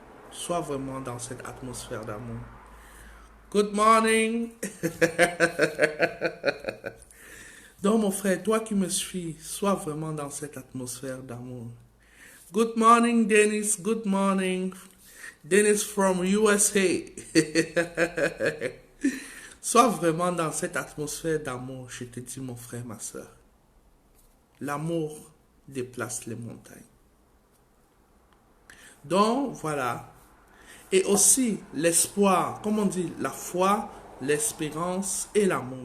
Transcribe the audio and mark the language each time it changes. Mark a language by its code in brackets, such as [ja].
[fr] Sois vraiment dans cette atmosphère d'amour. [en] Good morning. [fr] Donc mon frère, toi qui me suis, sois vraiment dans cette atmosphère d'amour. [en] Good morning Dennis, good morning. Dennis from USA. [fr] Sois vraiment dans cette atmosphère d'amour, je te dis mon frère, ma soeur. L'amour déplace les montagnes. Donc voilà. Et aussi l'espoir, comme on dit, la foi, l'espérance et l'amour.